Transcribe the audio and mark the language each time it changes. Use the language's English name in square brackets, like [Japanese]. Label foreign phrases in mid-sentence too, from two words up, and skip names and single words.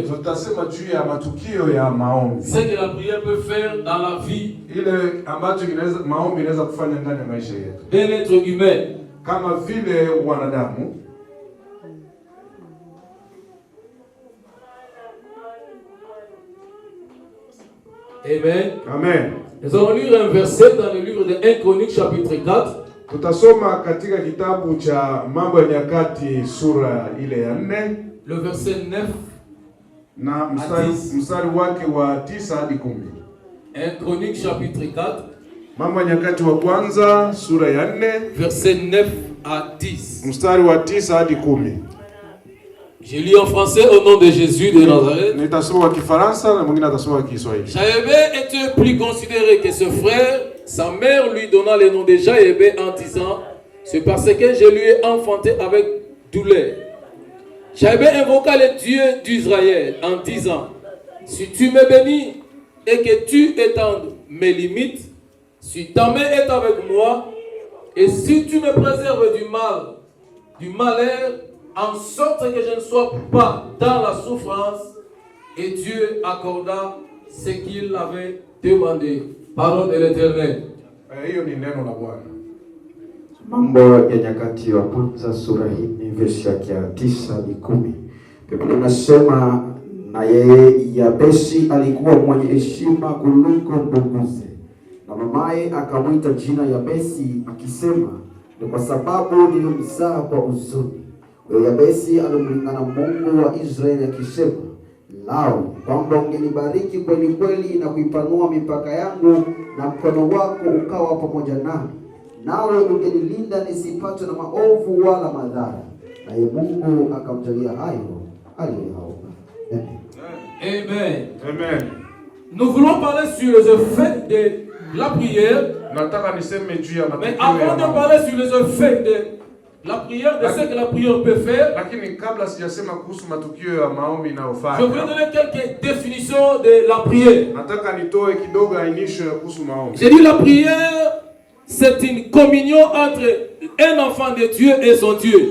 [Swahili] tutasema juu ya matukio ya maombi, [French] Ce que la prière peut faire dans la vie [Swahili] ile ambacho maombi inaweza kufanya ndani ya maisha yetu [French] d'un être humain. [Swahili] kama vile wanadamu. Amen. Amen. [French] Nous allons lire un verset dans le livre de 1 Chronique chapitre 4. [Swahili] Tutasoma katika kitabu cha Mambo ya Nyakati sura ile ya 4 [French] Le verset 9. [Swahili] na mstari wake wa 9 hadi 10. [French] 1 Chronique chapitre 4. [Swahili] Mambo ya Nyakati wa kwanza sura ya 4 [French] verset 9 à 10. [Swahili] mstari wa 9 hadi 10. [French] Je lis en français au nom de Jésus de Nazareth. [Swahili] Nitasoma kwa Kifaransa na mwingine atasoma kwa Kiswahili. [French] Jaébé était plus considéré que ce frère. Sa mère lui donna le nom de Jaébé en disant: c'est parce que je lui ai enfanté avec douleur. Jaébé invoqua le Dieu d'Israël en disant: si tu me bénis et que tu étendes mes limites, si ta main est avec moi, et si tu me préserves du malheur, en sorte que je ne sois pas dans la souffrance. Et Dieu accorda ce qu'il avait demandé. Parole de l'Éternel. [Swahili] Hiyo ni neno la Bwana. Mambo ya Nyakati wa kwanza sura hii verse yake ya 9 hadi 10. Biblia inasema na yeye Yabesi alikuwa mwenye heshima kuliko nduguze, na mamaye akamwita jina Yabesi akisema, ni kwa sababu nilimzaa kwa huzuni. Yabesi alimlingana Mungu wa Israeli akisema, lao kwamba ungenibariki kweli kweli na kuipanua mipaka yangu, na mkono wako ukawa pamoja nami, nawe ungenilinda nisipatwe na maovu wala madhara. Naye Mungu akamjalia hayo aliyoyaomba. Amen. Amen. [French] Nous voulons parler sur les effets de la prière. [Swahili] Nataka niseme juu ya matokeo. [French] Mais avant de parler sur les effets de la prière, de ce que la prière peut faire, [Swahili] lakini kabla sijasema kuhusu matukio ya maombi inayofanya, [French] je voudrais donner quelques définitions de la prière. [Swahili] nataka nitoe kidogo ainisho ya kuhusu maombi. [French] J'ai dit la prière, c'est une communion entre un enfant de Dieu et son Dieu.